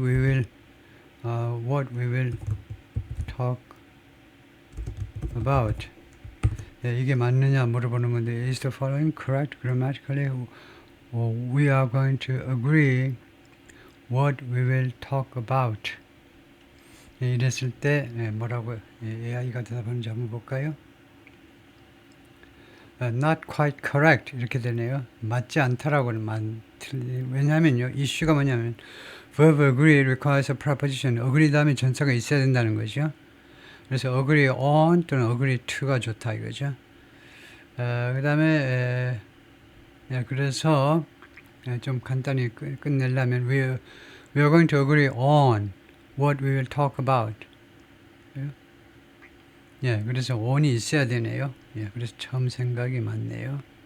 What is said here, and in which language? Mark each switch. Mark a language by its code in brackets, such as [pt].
[en] We will what we will talk about. [ko] 이게 맞느냐 물어보는 건데, [en] is the following correct grammatically? We are going to agree what we will talk about. [ko] 이랬을 때 뭐라고 AI가 대답하는지 한번 볼까요? [en] Not quite correct [ko] 이렇게 되네요. 맞지 않다라고는 왜냐하면요, 이슈가 뭐냐면 [en] verb agree requires a preposition. [ko] agree 다음에 전사가 있어야 된다는 거죠. 그래서 agree on 또는 agree to가 좋다 이거죠. 그 다음에 그래서 좀 간단히 끝내려면 [en] we are going to agree on what we will talk about. [ko] 그래서 on이 있어야 되네요. 그래서 처음 생각이 맞네요.